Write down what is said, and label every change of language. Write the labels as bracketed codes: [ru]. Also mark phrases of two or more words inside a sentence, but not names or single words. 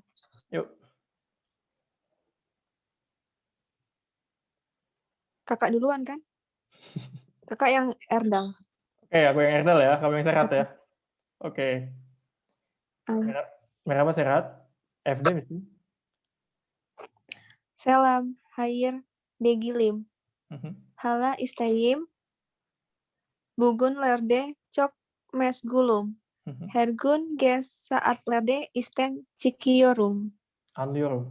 [id] Yuk. Kakak duluan kan? Kakak yang Erdal. Oke, aku yang Erdal ya, kamu yang Serhat ya. Oke. Oke. Merah apa Serhat? FD mesti. [tr] Selam, hayır, Degilim. Hala isteyim. Bugünlerde çok meşgulüm. Her gün geç saatlerde işten çıkıyorum. Anlıyorum.